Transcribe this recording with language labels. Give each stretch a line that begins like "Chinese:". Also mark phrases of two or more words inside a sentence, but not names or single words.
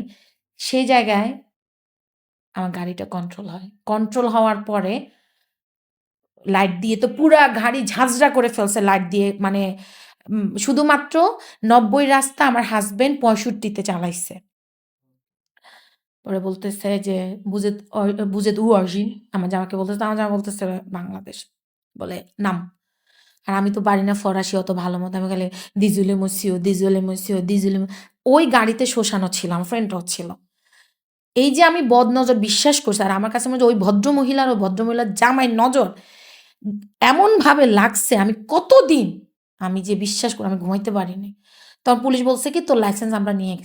Bangla: সেই জায়গায় আমার গাড়িটা কন্ট্রোল হয়। কন্ট্রোল হওয়ার পরে লাইট দিয়ে তো পুরা গাড়ি ঝাঁঝরা করে ফেলছে লাইট দিয়ে মানে শুধুমাত্র ৯০ রাস্তা আমার হাসব্যান্ড ৬৫ তে চালাইছে। পরে বলতেছে যে,
French: "Vous êtes où origine?"
Bangla: আমার জামাইকে বলতেছে, আমার জামাই বলতেছে, "বাংলাদেশ।" বলে, "নাম।" আর আমি তো পারি না ফরাসি অত ভালো মতো। আমি খালি
French: "Désolé monsieur, désolé monsieur, désolé"
Bangla: ওই গাড়িতে শোষানো ছিল। আমার ফ্রেন্ডরাও ছিল। এই যে আমি বদনজর বিশ্বাস করছি আর আমার কাছে মনে হয় ওই ভদ্রমহিলার ওই ভদ্রমহিলার জামাইয়ের নজর এমনভাবে লাগছে আমি কতদিন আমি যে বিশ্বাস করি আমি ঘুমাইতে পারিনি। তখন পুলিশ বলছে কি, "তোর লাইসেন্স আমরা নিয়ে গেছি।